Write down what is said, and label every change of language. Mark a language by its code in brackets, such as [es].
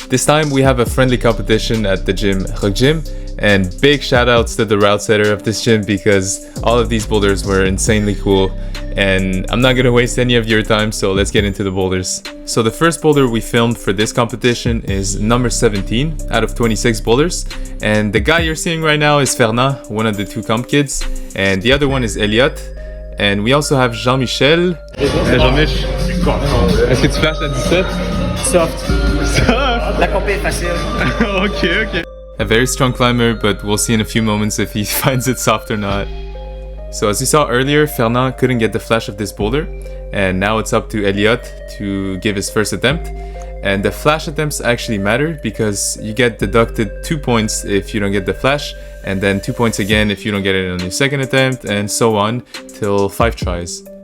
[en] This time we have a friendly competition at the gym, Rock Gym, and big shout outs to the route setter of this gym because all of these boulders were insanely cool, and I'm not gonna waste any of your time, so let's get into the boulders. So the first boulder we filmed for this competition is number 17 out of 26 boulders, and the guy you're seeing right now is Fernand, one of the two comp kids, and the other one is Elliot, and we also have Jean-Michel. [fr] Jean-Mich, est-ce que tu flashes à 17? Soft. La compé est facile. [en] Okay. A very strong climber, but we'll see in a few moments if he finds it soft or not. So as you saw earlier, Fernand couldn't get the flash of this boulder, and now it's up to Elliot to give his first attempt. And the flash attempts actually matter because you get deducted 2 points if you don't get the flash, and then 2 points again if you don't get it on your second attempt, and so on till 5 tries.